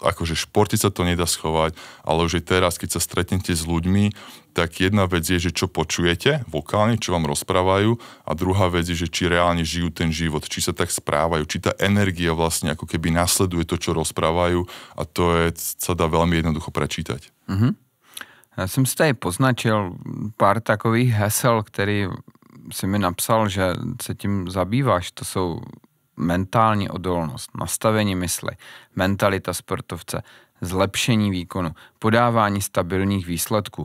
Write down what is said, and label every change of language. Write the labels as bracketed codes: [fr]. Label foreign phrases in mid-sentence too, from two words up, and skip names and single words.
[sk] akože športe sa to nedá schovať, ale už aj teraz, keď sa stretnete s ľuďmi, tak jedna vec je, že čo počujete vokálne, čo vám rozprávajú, a druhá vec je, že či reálne žijú ten život, či sa tak správajú, či tá energia vlastne ako keby nasleduje to, čo rozprávajú, a to sa dá veľmi jednoducho prečítať. Mm-hmm. [cs] Já jsem si tady poznačil pár takových hesel, který si mi napsal, že se tím zabýváš. To jsou mentální odolnost, nastavení mysli, mentalita sportovce, zlepšení výkonu, podávání stabilních výsledků.